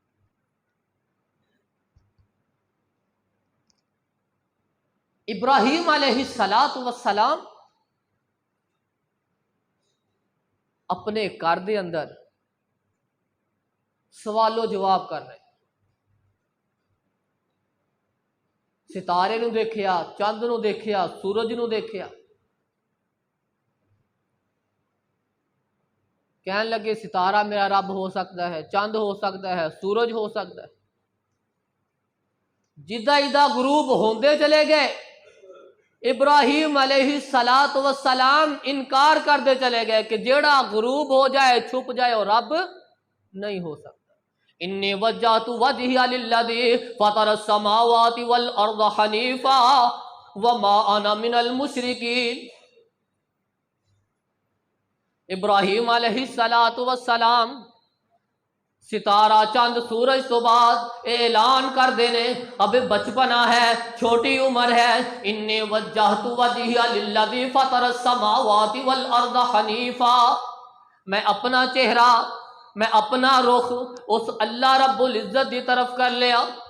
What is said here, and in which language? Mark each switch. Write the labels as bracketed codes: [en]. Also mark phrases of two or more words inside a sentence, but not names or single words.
[pa] ابراہیم علیہ السلام اپنے گھر دے اندر سوال و جواب کر رہے ہیں۔ ستارے نو دیکھیا، چاند نو دیکھیا، سورج نو دیکھیا، [ur] کہنے لگے ستارہ میرا رب ہو سکتا ہے، چاند ہو سکتا ہے، سورج ہو سکتا ہے۔ [pa] جدہ جدہ غروب ہوندے چلے گئے ابراہیم علیہ السلام انکار کرتے چلے گئے کہ جیڑا غروب ہو جائے چھپ جائے اور رب نہیں ہو سکتا۔ [ar] انی وجہت وجہی للذی فطر السماوات والارض حنیفا وما انا من المشرکین۔ [pa] ابراہیم علیہ السلام ستارہ چاند سورج تو بعد اعلان کر دینے اب بچپنا ہے، چھوٹی عمر ہے۔ [ar] انی وجہت وجہی للذی فطر السماوات والارض حنیفا، [pa] میں اپنا چہرہ، میں اپنا رخ اس اللہ رب العزت دی طرف کر لیا۔